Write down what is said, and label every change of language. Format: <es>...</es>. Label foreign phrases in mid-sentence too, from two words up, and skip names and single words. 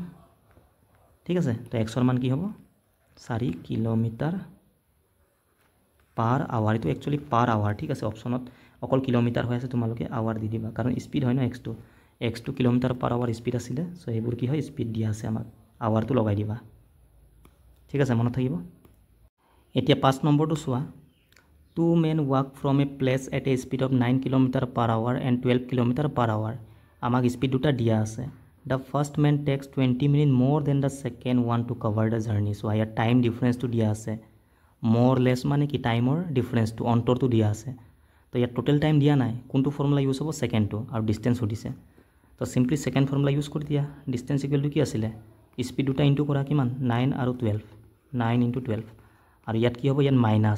<as>ঠিক আছে, তো এক্সৰ মান কি হ'ব 4</as> <en>kilometer per hour,</en> <as>এইটো</as> <en>actually per hour.</en> <as>ঠিক আছে, অপশ্যনত অকল কিলোমিটাৰ হৈ আছে, তোমালোকে আৱাৰ দি দিবা, কাৰণ স্পীড হয় ন এক্সটো</as> <en>kilometer per hour speed</en> <as>আছিলে, চ' সেইবোৰ কি হয় স্পীড দিয়া আছে আমাক, আৱাৰটো লগাই দিবা। ঠিক আছে, মনত থাকিব। এতিয়া 5 নম্বৰটো চোৱা,</as> <en>2 men walk from a place at a speed of 9 kilometer per hour and 12 kilometer per hour,</en> <as>আমাক স্পীড দুটা দিয়া আছে।</as> <en>the first man takes 20 minutes more than the second one to cover the journey।</en> <as>চ' ইয়াৰ</as> <en>time difference</en> <as>দিয়া আছে, মোৰ লেছ মানে কি</as> <en>time difference,</en> <as>অন্তৰটো দিয়া আছে। তো ইয়াত</as> <en>total time</en> <as>দিয়া নাই, কোনটো</as> <en>formula use</en> <as>হ'ব, ছেকেণ্ডটো, আৰু ডিষ্টেঞ্চ সুধিছে। তো</as> <en>simply second formula use</en> <as>কৰি দিয়া,</as> <en>distance equal</en> <as>কি আছিলে, স্পীড দুটা ইনটু কৰা কিমান 9 আৰু 12, 9 × 12, আৰু ইয়াত কি হ'ব, ইয়াত মাইনাছ।</as>